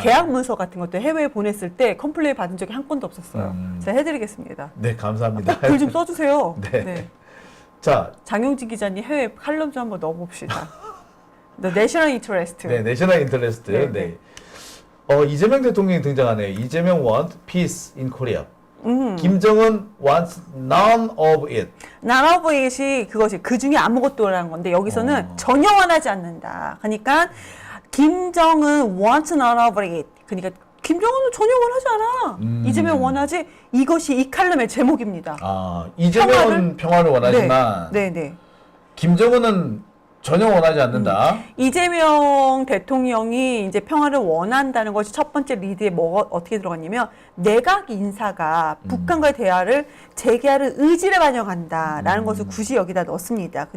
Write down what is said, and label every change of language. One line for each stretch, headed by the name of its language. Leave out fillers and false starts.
Korean: 계약 문서 같은 것도 해외에 보냈을 때 컴플레인 받은 적이 한 건도 없었어요. 제가 해드리겠습니다. 네, 감사합니다. 글 좀 써주세요. 네. 자, 장용진 기자님 해외 칼럼 좀 한번 넣어봅시다.
English: The National Interest.
Korean: 네, 내셔널 인터레스트. 네, 네. 이재명 대통령이 등장하네요.
English: 이재명 want peace in Korea. 김정은 wants none of it. None of it
Korean: 이 그것이 그 중에 아무것도라는 건데 여기서는 전혀 원하지 않는다. 그러니까
English: 김정은 wants none of it.
Korean: 그러니까 김정은은 전혀 원하지 않아. 이재명 원하지. 이것이 이 칼럼의 제목입니다. 이재명은 평화를 원하지만 네. 김정은은 전혀 원하지 않는다. 이재명 대통령이 이제 평화를 원한다는 것이 첫 번째 리드에 뭐가 어떻게 들어갔냐면 내각 인사가 북한과의 대화를 재개하는 의지를 반영한다라는 것을 굳이 여기다 넣습니다.